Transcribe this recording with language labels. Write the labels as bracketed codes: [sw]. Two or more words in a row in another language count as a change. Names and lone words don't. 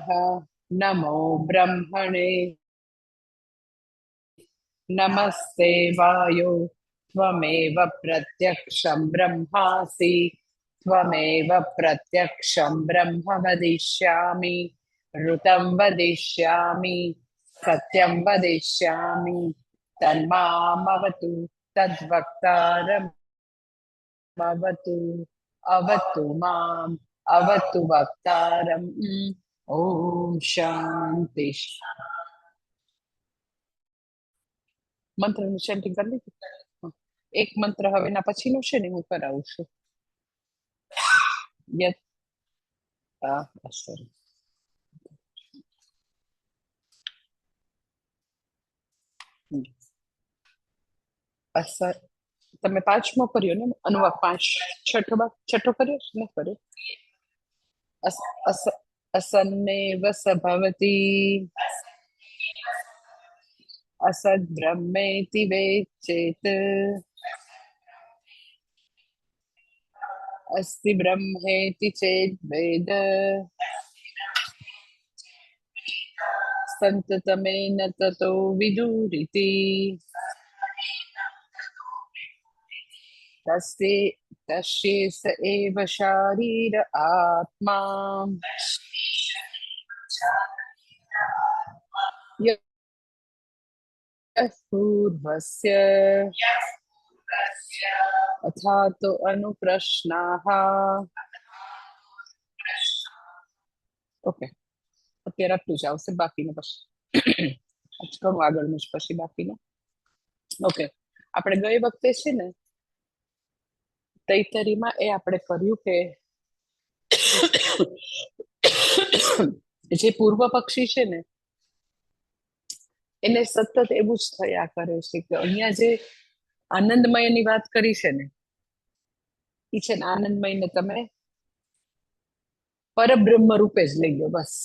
[sa] नमो ब्रह्मणे नमस्ते वायो त्वमेव प्रत्यक्षं ब्रह्मासि त्वमेव प्रत्यक्षं ब्रह्म वदिष्यामि ऋतं वदिष्यामि सत्यं वदिष्यामि तन्मामवतु तद्वक्तारमवतु अवतु माम् अवतु वक्तारम्। ॐ शांति। [gu] મંત્રની chanting કરી લીધી? એક મંત્ર હવે એના પછીનો છે ને હું કરાવું છું. યત અસર અસર તમે પાંચમો કર્યો ને અનુવાદ પાંચ છઠ્ઠો કર્યો ને કર્યો અસ અસ [sa] અસન્નેવ સભવતી असद ब्रह्मेति वेच्चेत अस्ति ब्रह्मेति चेद्वेद संततमेन ततो विदुरिति तस्य तस्येष एव शारीर आत्मा यः पूर्वस्य अथा तो अनुप्रश्नाः। [gu] ઓકે અત્યારે આટલું જ આવશે બાકીનું પછી ઘણું આગળનું જ પછી બાકીનું. ઓકે આપણે ગઈ વખતે છે ને તૈતરીમાં એ આપણે કર્યું કે જે પૂર્વ પક્ષી છે ને એને સતત એવું જ થયા કરે છે કે અહીંયા જે આનંદમયની વાત કરી છે ને એ છે ને આનંદમયને તમે પરબ્રહ્મ રૂપે જ લઈ લો બસ.